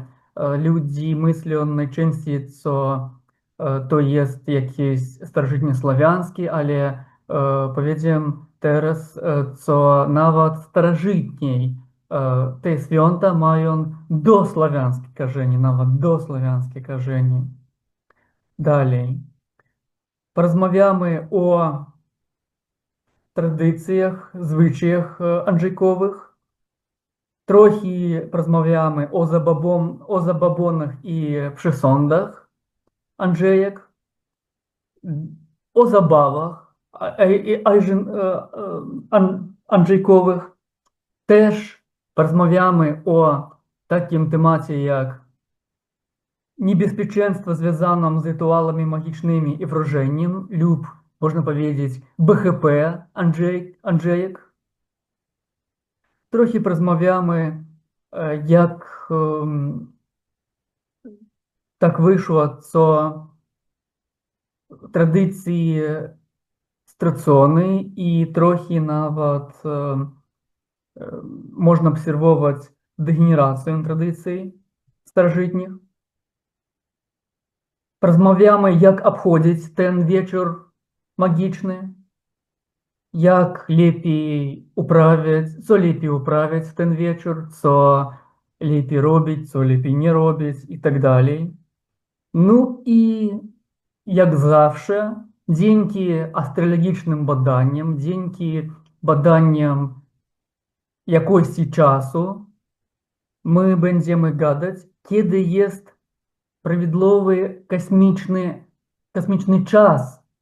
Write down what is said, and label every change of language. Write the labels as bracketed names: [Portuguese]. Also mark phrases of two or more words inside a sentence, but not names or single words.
[Polish] Ludzie myślą najczęściej, co to jest jakieś starożytnioslawjańskie, ale powiedzmy teraz, co nawet starożytniej te święta mają dosławiańskie korzenie, nawet dosławiańskie korzenie. Dalej, porozmawiamy o tradycjach, zwyczajach andrzejkowych. [Ukrainian] Трохи порозмовляємо о забабонах і [Polish] przesądach Andrzejek, o zabawach Andrzejkowych. Też porozmawiamy o takim temacie jak niebezpieczeństwo związane z rytuałami magicznymi i wróżeniem lub, można powiedzieć, BHP Andrzejek. [Ukrainian] Трохи порозмовляємо, як так вийшло, що традиції страцони і трохи навіть можна обсервувати дегенерацію традицій старожитніх. Порозмовляємо, як обходять ten вечір магічний, [Polish] jak lepiej uprawiać, co lepiej uprawiać w ten wieczór, co lepiej robić, co lepiej nie robić i tak dalej. No i jak zawsze, dzięki astrologicznym badaniom, dzięki badaniom jakości czasu, my będziemy gadać, kiedy jest prawidłowy kosmiczny czas